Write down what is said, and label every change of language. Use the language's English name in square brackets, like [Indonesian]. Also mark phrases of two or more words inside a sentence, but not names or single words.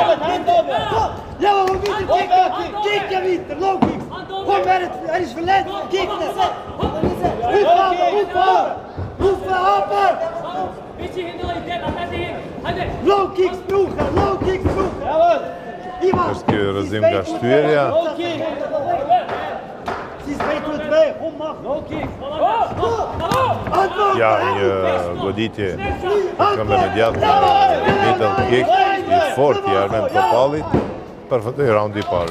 [Swedish] Java, kicka Viter, [English] low kick! [Swedish] Kom här, är det för lätt? Kick det! Uffa, hoppa! [English] Low kicks, brorsan, low kicks, brorsan! [Albanian] Është kjo rëzim nga shtyerja. Ja, një goditje këmbë me djathë në [English] middle kick [Albanian] i fort i Armen Topallit përfundoi raundi i parë.